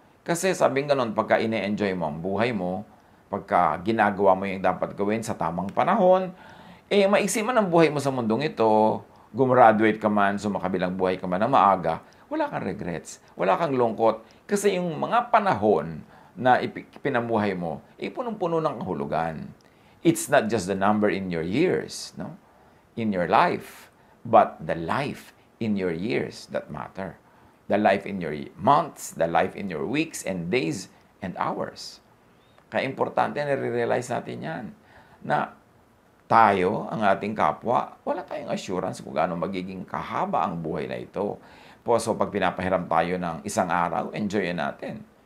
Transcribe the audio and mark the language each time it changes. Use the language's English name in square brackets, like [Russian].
[Filipino] Kasi sabing ganon, pagka ine-enjoy mo ang buhay mo, pagka ginagawa mo yung dapat gawin sa tamang panahon, maiksi man ang buhay mo sa mundong ito, gumraduate ka man, sumakabilang buhay ka man na maaga, wala kang regrets, wala kang lungkot. Kasi yung mga panahon na pinamuhay mo, punong-puno ng kahulugan. [English] It's not just the number in your years, no? In your life, but the life in your years that matter. The life in your months, the life in your weeks and days and hours. [Filipino] Kaya importante na realize natin yan, na tayo, ang ating kapwa, wala tayong assurance kung gaano magiging kahaba ang buhay na ito. So, pag pinapahiram tayo ng isang araw, enjoyin natin.